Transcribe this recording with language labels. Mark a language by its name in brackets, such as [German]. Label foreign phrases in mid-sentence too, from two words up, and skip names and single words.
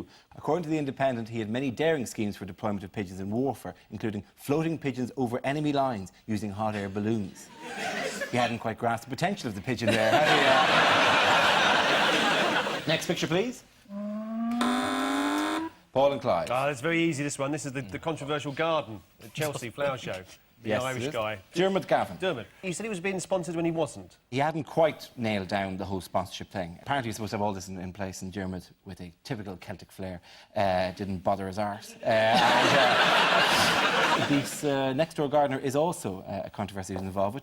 [English] According to The Independent, he had many daring schemes for deployment of pigeons in warfare, including floating pigeons over enemy lines using hot air balloons. He hadn't quite grasped the potential of the pigeon there, had he? Next picture, please. Paul and Clive. Ah, it's very easy, this one. This is the controversial garden at Chelsea Flower Show. The Yes, Irish it is. guy. Dermot Gavin. Dermot. He said he was being sponsored when he wasn't. He hadn't quite nailed down the whole sponsorship thing. Apparently he was supposed to have all this in place, and Dermot, with a typical Celtic flair, didn't bother his arse. This next-door gardener is also a controversy he's involved with.